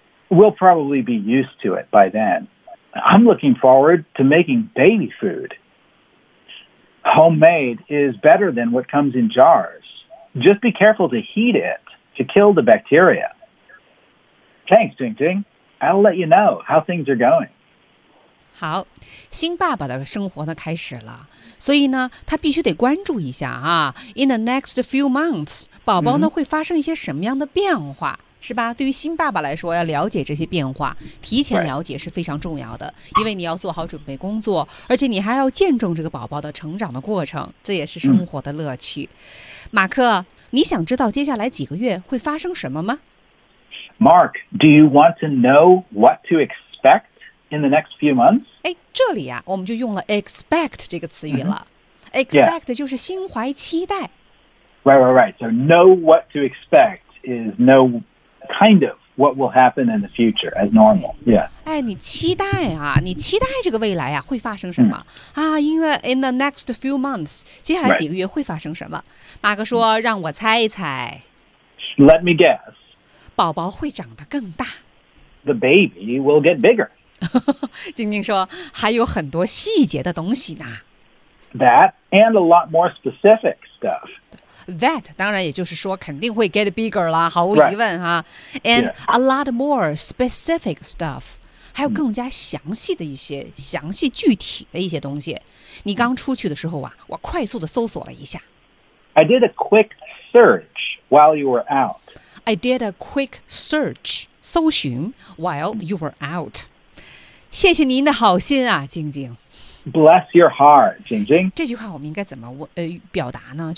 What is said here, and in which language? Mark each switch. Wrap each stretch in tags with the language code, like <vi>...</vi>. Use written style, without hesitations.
<en>We'll probably be used to it by then. I'm looking forward to making baby food. Homemade is better than what comes in jars. Just be careful to heat it to kill the bacteria. Thanks, Ting Ting. I'll let you know how things are going.</en> <zh>好，新爸爸的生活呢开始了，所以呢，他必须得关注一下啊。</zh> <en>In the next few months,</en> <zh>宝宝呢、</zh> <en>mm-hmm.</en> <zh>会发生一些什么样的变化？是吧？对于新爸爸来说，要了解这些变化，提前了解是非常重要的，因为你要做好准备工作，而且你还要见证这个宝宝的成长的过程，这也是生活的乐趣。马克，你想知道接下来几个月会发生什么吗</zh> <en>？Mark, do you want to know what to expect in the next few months?</en> <zh>哎，这里啊，我们就用了 expect 这个词语了。 Expect 就是心怀期待。</zh> <en>Right, right, right. So know what to expect is know. Kind of what will happen in the future as normal. Yeah.</en> <zh>哎，你期待啊，你期待这个未来啊，会发生什么、mm. 啊 ？</zh> <en>In the next few months,</en> <zh>接下来几个月会发生什么？</zh> <en>Right.</en> <zh>马克说：“让我猜一猜。”</zh> <en>Let me guess.</en> <zh>宝宝会长得更大。</zh> <en>The baby will get bigger.</en> <zh>晶晶说：“还有很多细节的东西呢。”</zh> <en>That and a lot more specific stuff.</en> <zh>That 当然也就是说肯定会</zh> <en>get bigger</en> <zh>啦，毫无疑问哈。</zh> <en>Right. And、yeah. a lot more specific stuff，</en> <zh>还有更加详细的一些、</zh> <en>mm.</en> <zh>详细具体的一些东西。你刚出去的时候啊，我快速的搜索了一下。</zh> <en>I did a quick search while you were out. I did a quick search</en> <zh>搜寻</zh> <en>while you were out.</en> <zh>谢谢您的好心啊，晶晶。</zh> <en>Bless your heart, Jingjing.</en> <zh>这句话我们应该怎么表达呢？</zh>